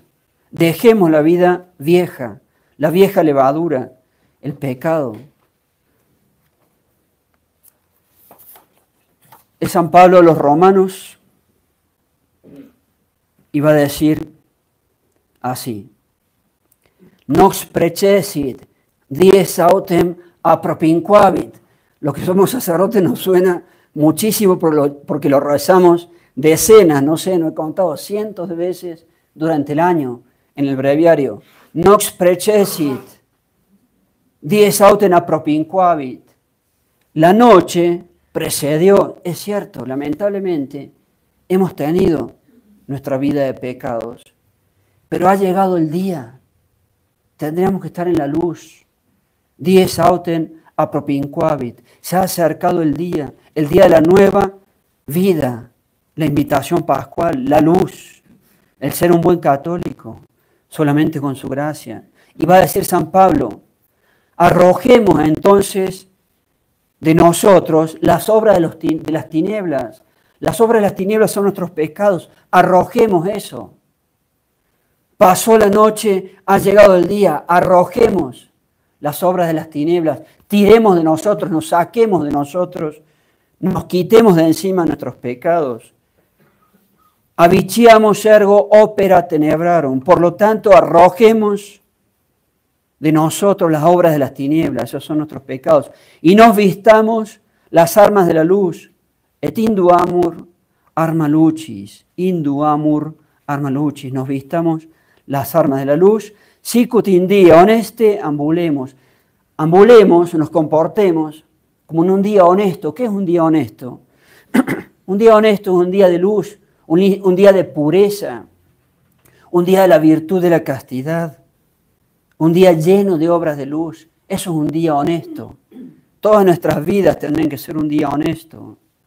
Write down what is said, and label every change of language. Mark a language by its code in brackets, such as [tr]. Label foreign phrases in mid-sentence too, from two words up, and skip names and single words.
[es] Dejemos la vida vieja, la vieja levadura, el pecado. Es San Pablo a los romanos y va a decir así: [la] Nox precessit, dies autem apropinquavit. [es] Lo que somos sacerdotes nos suena muchísimo porque lo rezamos decenas, no sé, no he contado, cientos de veces durante el año en el breviario. [la] Nox precessit, dies autem apropinquavit. [es] La noche precedió, es cierto, lamentablemente hemos tenido nuestra vida de pecados, pero ha llegado el día, tendríamos que estar en la luz. [la] Dies autem apropinquavit, [es] se ha acercado el día de la nueva vida, la invitación pascual, la luz, el ser un buen católico, solamente con su gracia. Y va a decir San Pablo, arrojemos entonces de nosotros las obras de las tinieblas. Las obras de las tinieblas son nuestros pecados. Arrojemos eso. Pasó la noche, ha llegado el día. Arrojemos las obras de las tinieblas. Tiremos de nosotros, nos saquemos de nosotros, nos quitemos de encima nuestros pecados. [la] Aviciamos ergo opera tenebrarum. [es] Por lo tanto, arrojemos de nosotros las obras de las tinieblas, esos son nuestros pecados, y nos vistamos las armas de la luz. [la] Et induamur arma lucis, [es] nos vistamos las armas de la luz. [la] Sicut in dia honeste ambulemos, [es] nos comportemos como en un día honesto. ¿Qué es un día honesto? Un día honesto es un día de luz, un día de pureza, un día de la virtud de la castidad. Un día lleno de obras de luz. Eso es un día honesto. Todas nuestras vidas tendrán que ser un día honesto.